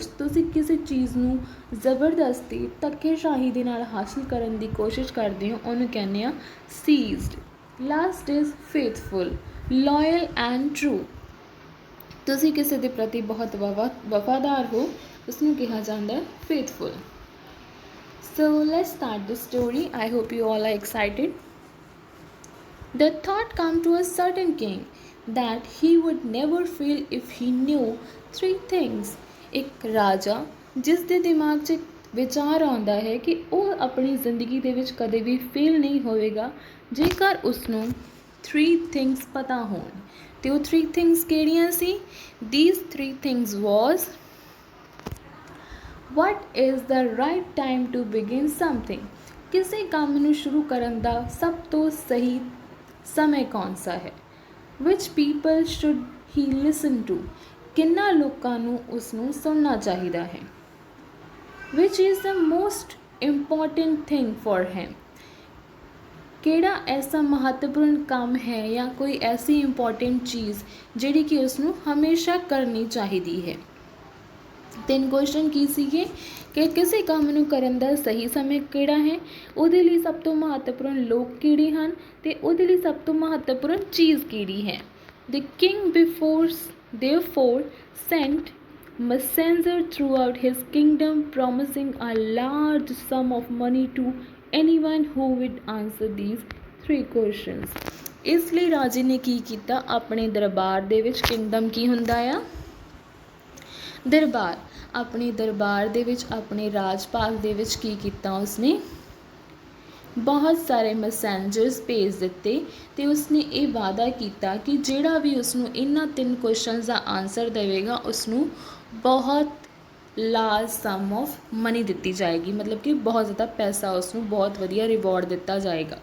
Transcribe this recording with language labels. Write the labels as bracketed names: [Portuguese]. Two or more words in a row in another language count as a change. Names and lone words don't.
[Punjabi] ਤੁਸੀਂ ਕਿਸੇ ਚੀਜ਼ ਨੂੰ ਜ਼ਬਰਦਸਤੀ ਧੱਕੇਸ਼ਾਹੀ ਦੇ ਨਾਲ ਹਾਸਿਲ ਕਰਨ ਦੀ ਕੋਸ਼ਿਸ਼ ਕਰਦੇ ਹੋ, ਉਹਨੂੰ ਕਹਿੰਦੇ ਆ ਸੀਜ਼ਡ. [English] Last is faithful, loyal and true. [Punjabi] ਤੁਸੀਂ ਕਿਸੇ ਦੇ ਪ੍ਰਤੀ ਬਹੁਤ ਵਫਾਦਾਰ ਹੋ, ਉਸਨੂੰ ਕਿਹਾ ਜਾਂਦਾ ਹੈ ਫੇਥਫੁਲ. [English] So let's start the story. I hope you all are excited. The thought came to a certain king that he would never fail if he knew three things. [Punjabi] ਇੱਕ ਰਾਜਾ ਜਿਸ ਦੇ ਦਿਮਾਗ 'ਚ ਵਿਚਾਰ ਆਉਂਦਾ ਹੈ ਕਿ ਉਹ ਆਪਣੀ ਜ਼ਿੰਦਗੀ ਦੇ ਵਿੱਚ ਕਦੇ ਵੀ ਫੇਲ ਨਹੀਂ ਹੋਵੇਗਾ ਜੇਕਰ ਉਸਨੂੰ 3 things ਪਤਾ ਹੋਣ. ਅਤੇ ਉਹ 3 things ਕਿਹੜੀਆਂ ਸੀ? [English] These 3 things was, what is the right time to begin something. [Punjabi] ਕਿਸੇ ਕੰਮ ਨੂੰ ਸ਼ੁਰੂ ਕਰਨ ਦਾ ਸਭ ਤੋਂ ਸਹੀ ਸਮੇਂ ਕੌਣ ਸਾ ਹੈ? [English] Which people should he listen to. [Punjabi] ਕਿੰਨਾ ਲੋਕਾਂ ਨੂੰ ਉਸਨੂੰ ਸੁਣਨਾ ਚਾਹੀਦਾ ਹੈ? [English] Which is the most important thing for him. [Punjabi] ਕਿਹੜਾ ਐਸਾ ਮਹੱਤਵਪੂਰਨ ਕੰਮ ਹੈ ਜਾਂ ਕੋਈ ਐਸੀ ਇੰਪੋਰਟੈਂਟ ਚੀਜ਼ ਜਿਹੜੀ ਕਿ ਉਸਨੂੰ ਹਮੇਸ਼ਾ ਕਰਨੀ ਚਾਹੀਦੀ ਹੈ? 3 ਕੁਐਸਚਨ ਕੀ ਸੀਗੇ ਕਿ ਕਿਸੇ ਕੰਮ ਨੂੰ ਕਰਨ ਦਾ ਸਹੀ ਸਮੇਂ ਕਿਹੜਾ ਹੈ, ਉਹਦੇ ਲਈ ਸਭ ਤੋਂ ਮਹੱਤਵਪੂਰਨ ਲੋਕ ਕਿਹੜੇ ਹਨ ਅਤੇ ਉਹਦੇ ਲਈ ਸਭ ਤੋਂ ਮਹੱਤਵਪੂਰਨ ਚੀਜ਼ ਕਿਹੜੀ ਹੈ? [English] The king therefore sent messenger throughout his kingdom promising a large sum of money to anyone who would answer these 3 ਕੁਐਸਚਨਸ। [Punjabi] ਇਸ ਲਈ ਰਾਜੇ ਨੇ ਕੀ ਕੀਤਾ, ਆਪਣੇ ਦਰਬਾਰ ਦੇ ਵਿੱਚ, ਕਿੰਗਡਮ ਕੀ ਹੁੰਦਾ ਆ, ਦਰਬਾਰ, ਆਪਣੇ ਦਰਬਾਰ ਦੇ ਵਿੱਚ, ਆਪਣੇ ਰਾਜ ਭਾਗ ਦੇ ਵਿੱਚ ਕੀ ਕੀਤਾ ਉਸਨੇ, ਬਹੁਤ ਸਾਰੇ ਮੈਸੇਂਜਰਸ ਭੇਜ ਦਿੱਤੇ ਅਤੇ ਉਸਨੇ ਇਹ ਵਾਅਦਾ ਕੀਤਾ ਕਿ ਜਿਹੜਾ ਵੀ ਉਸਨੂੰ ਇਹਨਾਂ 3 ਕੁਐਸਚਨਸ ਦਾ ਆਨਸਰ ਦੇਵੇਗਾ ਉਸਨੂੰ ਬਹੁਤ [English] large sum of money [Punjabi] ਦਿੱਤੀ ਜਾਏਗੀ, ਮਤਲਬ ਕਿ ਬਹੁਤ ਜ਼ਿਆਦਾ ਪੈਸਾ, ਉਸਨੂੰ ਬਹੁਤ ਵਧੀਆ ਰਿਵੋਰਡ ਦਿੱਤਾ ਜਾਏਗਾ।